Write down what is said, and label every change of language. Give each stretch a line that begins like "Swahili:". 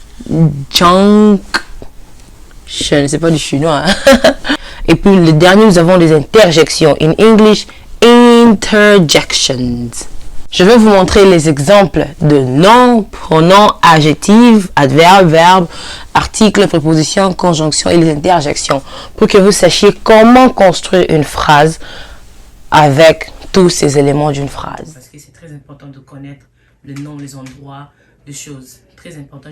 French: Conjunction. C'est pas du chinois. Hein? Et puis, le dernier, nous avons les interjections.
English: In English, interjections.
French: Je vais vous montrer les exemples de noms, pronoms, adjectifs, adverbes, verbes, articles, prépositions, conjonctions et les interjections pour que vous sachiez comment construire une phrase avec tous ces éléments d'une phrase. Parce que c'est très important de connaître le nom, les endroits, les choses. Très important.